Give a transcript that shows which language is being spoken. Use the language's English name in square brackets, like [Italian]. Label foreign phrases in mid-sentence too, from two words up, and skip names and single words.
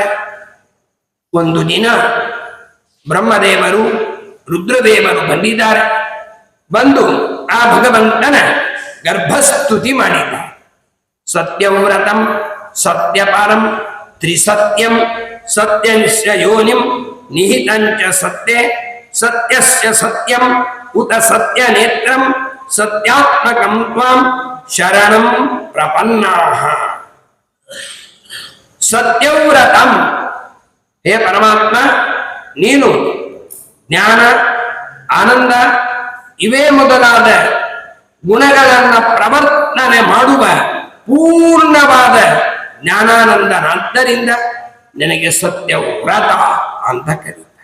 [Kannada] ಒಂದು ದಿನ ಬ್ರಹ್ಮದೇವರು ರುದ್ರದೇವರು ಬಂದಿದ್ದಾರೆ. ಬಂದು ಆ ಭಗವಂತನ ಗರ್ಭಸ್ತುತಿ ಮಾಡಿದ್ದಾರೆ. [Sanskrit] ಸತ್ಯವ್ರತಂ ಸತ್ಯಪಾರಂ ತ್ರಿಸತ್ಯಂ ಸತ್ಯಂಸ್ಯ ಯೋನಿಂ ನಿಹಿತಂಚ ಸತ್ಯೆ ಸತ್ಯಸ್ಯ ಸತ್ಯಂ ಉತ ಸತ್ಯ ನೇತ್ರಂ ಸತ್ಯಾತ್ಮಕಂ ತ್ವಾಂ ಶರಣಂ ಪ್ರಪನ್ನಾಃ. [Kannada] ಸತ್ಯವ್ರತಂ, ಹೇ ಪರಮಾತ್ಮ, ನೀನು ಜ್ಞಾನ ಆನಂದ ಇವೇ ಮೊದಲಾದ ಗುಣಗಳನ್ನು ಪ್ರವರ್ತನೆ ಮಾಡುವ ಪೂರ್ಣವಾದ ಜ್ಞಾನಾನಂದನಾದ್ದರಿಂದ ನಿನಗೆ ಸತ್ಯವ್ರತ ಅಂತ ಕರೀತಾರೆ.